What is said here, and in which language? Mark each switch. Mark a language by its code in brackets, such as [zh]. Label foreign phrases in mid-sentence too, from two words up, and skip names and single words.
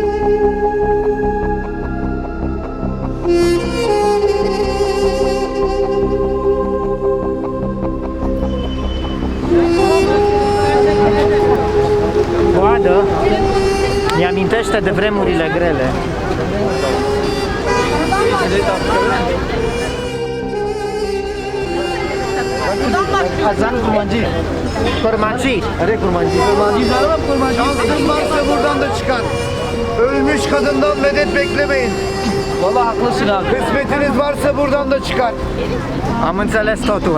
[ro] de vremurile grele. [tr] Azan kurmancı. Kurmancı. Hare kurmancı. Kurmancı. Şansın varsa buradan da çıkar. Ölmüş kadından medet beklemeyin. Vallahi haklısın abi. Kısmetiniz varsa buradan da çıkar. [ro] Am înțeles totul.